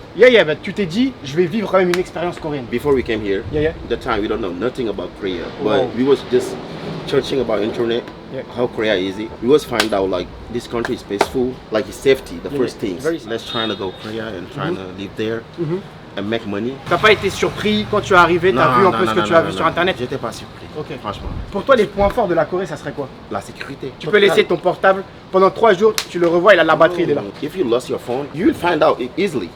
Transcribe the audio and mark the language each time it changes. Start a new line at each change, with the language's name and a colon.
English: Yeah, but
French: tu t'es dit, je vais vivre quand même une expérience coréenne.
English: Before we came here, the time we don't know nothing about Korea, but we was just searching about internet, how Korea is it. We was find out like this country is peaceful, like it's safety, the first things. Let's try to go Korea and trying to live there. And make money.
French: T'as pas été surpris quand tu es arrivé, t'as vu un peu ce que tu as vu sur internet? J'étais pas surpris, franchement. Pour toi les points forts de la Corée ça serait quoi? La sécurité. Tu peux laisser ton portable pendant 3 jours, tu le revois, il a la batterie, il est là.
English: If you lost your phone, you will find out easily.